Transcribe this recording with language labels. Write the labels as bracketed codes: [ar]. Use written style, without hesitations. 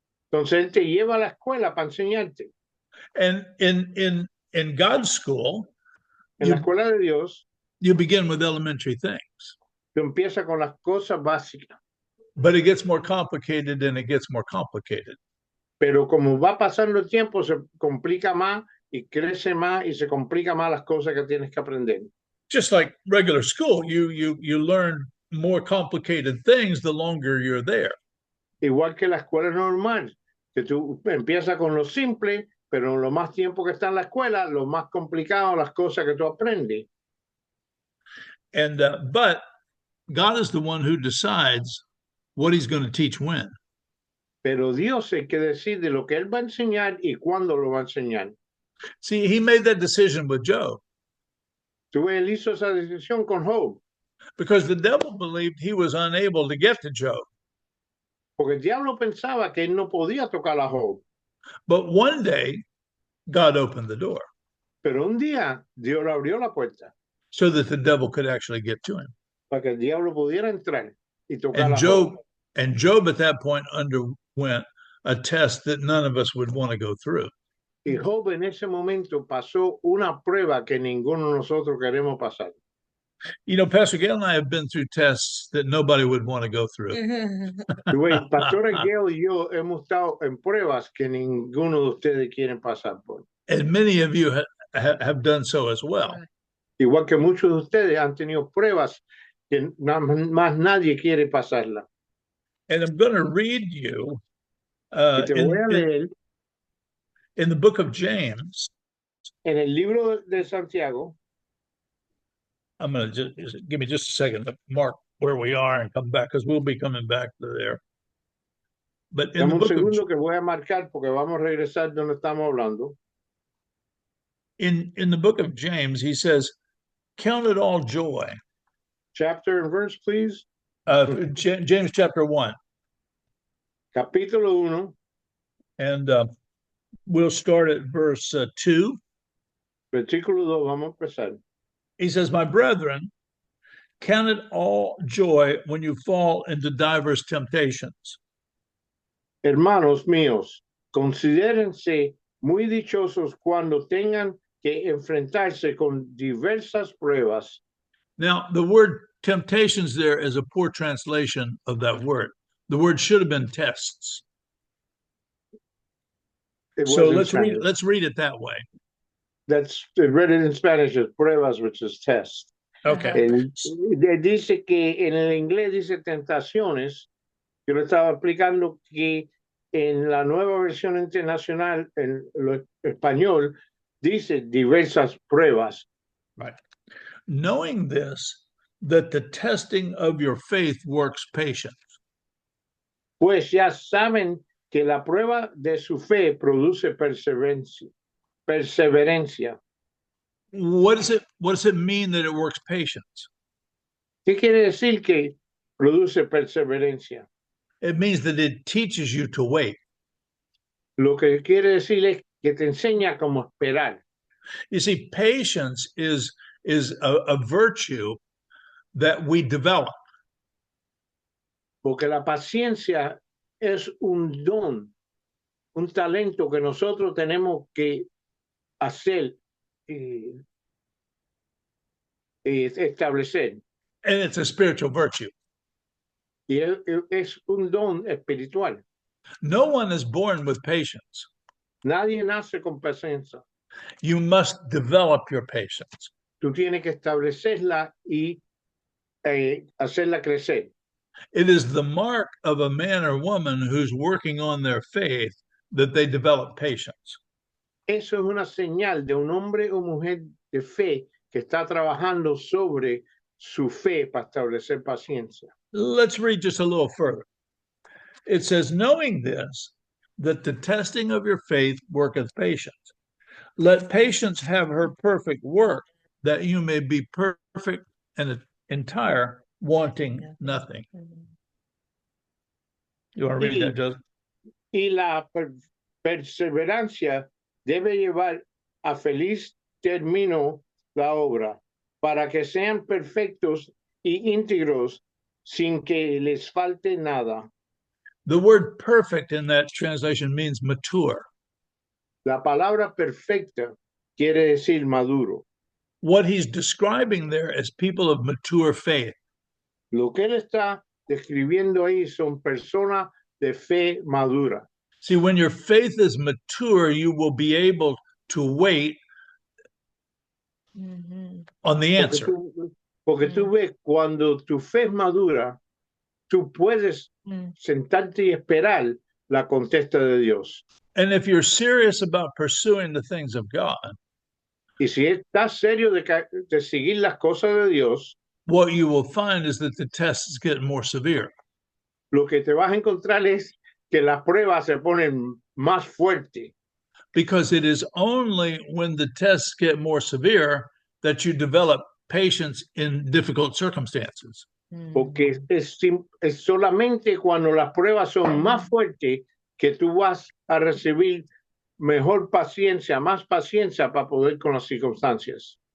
[es] Entonces él te lleva a la escuela para enseñarte. [en] And in God's school, [es] En la escuela de Dios, [en] you begin with elementary things. [es] tú empiezas con las cosas básicas. [en] But it gets more complicated and it gets more complicated. [es] Pero como va pasando el tiempo, se complica más y crece más y se complica más las cosas que tienes que aprender. [en] Just like regular school, you learn more complicated things the longer you're there. [es] Igual que la escuela normal, que tú empiezas con lo simple, pero lo más tiempo que está en la escuela, lo más complicado, las cosas que tú aprendes. [en] And but God is the one who decides what he's going to teach when. [es] Pero Dios es el que decide lo que Él va a enseñar y cuándo lo va a enseñar. [en] See, he made that decision with Job. [es] Tú ves, Él hizo esa decisión con Job, [en] because the devil believed he was unable to get to Job. [es] porque el diablo pensaba que él no podía tocar a Job. [en] But one day, God opened the door [es] Pero un día Dios le abrió la puerta [en] so that the devil could actually get to him. [es] para que el diablo pudiera entrar y tocar a Job. [en] And Job at that point underwent a test that none of us would want to go through. [es] Y Job en ese momento pasó una prueba que ninguno de nosotros queremos pasar. [en] You know, Pastor Gail and I have been through tests that nobody would want to go through. [es] Y bueno, Pastor Gail y yo hemos estado en pruebas que ninguno de ustedes quieren pasar por. [en] And many of you have done so as well. [es] Igual que muchos de ustedes han tenido pruebas que más nadie quiere pasarla. [en] And I'm going to read you [es] Y te voy a leer [en] in the book of James. [es] en el libro de Santiago. [en] I'm going to just give me just a second to mark where we are and come back, because we'll be coming back to there. But in [es] Dame [en] the [es] un [en] book [es] segundo [en] of, [es] que voy a marcar porque vamos a regresar donde estamos hablando. [en] in the book of James, he says, "Count it all joy." Chapter and verse, please. James chapter 1. [es] Capítulo 1, [en] And we'll start at verse 2. [es] versículo 2, vamos a empezar. [en] He says, "My brethren, count it all joy when you fall into diverse temptations." [es] Hermanos míos, considérense muy dichosos cuando tengan que enfrentarse con diversas pruebas. [en] Now, the word temptations there is a poor translation of that word. The word should have been tests. It So was in let's read it that way. That's read it in Spanish as pruebas, which is test. Okay. [es] Dice que en el inglés dice tentaciones. Yo le estaba explicando que en la nueva versión internacional, en lo español, dice diversas pruebas. [en] Right. Knowing this, that the testing of your faith works patience. [es] Pues ya saben que la prueba de su fe produce perseverancia. [en] What does it mean that it works patience? [es] ¿Qué quiere decir que produce perseverancia? [en] It means that it teaches you to wait. [es] Lo que quiere decir es que te enseña cómo esperar. [en] You see, patience is a virtue that we develop. [es] Porque la paciencia es un don, un talento que nosotros tenemos que hacer y establecer. [en] And it's a spiritual virtue. [es] Y es un don espiritual. [en] No one is born with patience. [es] Nadie nace con paciencia. [en] You must develop your patience. [es] Tú tienes que establecerla y hacerla crecer. [en] It is the mark of a man or woman who's working on their faith that they develop patience. [es] Eso es una señal de un hombre o mujer de fe que está trabajando sobre su fe para establecer paciencia. [en] Let's read just a little further. It says, "Knowing this, that the testing of your faith worketh patience. Let patience have her perfect work, that you may be perfect and entire, wanting nothing." You want to read that, Joseph? [es] Y la perseverancia debe llevar a feliz término la obra, para que sean perfectos y íntegros sin que les falte nada. [en] The word perfect in that translation means mature. [es] La palabra perfecta quiere decir maduro. [en] What he's describing there is people of mature faith. [es] Lo que él está describiendo ahí son personas de fe madura. [en] See, when your faith is mature, you will be able to wait on the answer. [es] Porque tú ves, cuando tu fe es madura, tú puedes sentarte y esperar la contesta de Dios. [en] And if you're serious about pursuing the things of God, [es] Y si estás serio de seguir las cosas de Dios, [en] what you will find is that the tests get more severe. [es] lo que te vas a encontrar es que las pruebas se ponen más fuertes. [en] Because it is only when the tests get more severe that you develop patience in difficult circumstances. [es] Porque es solamente cuando las pruebas son más fuertes que tú vas a recibir mejor paciencia, más paciencia para poder con las circunstancias.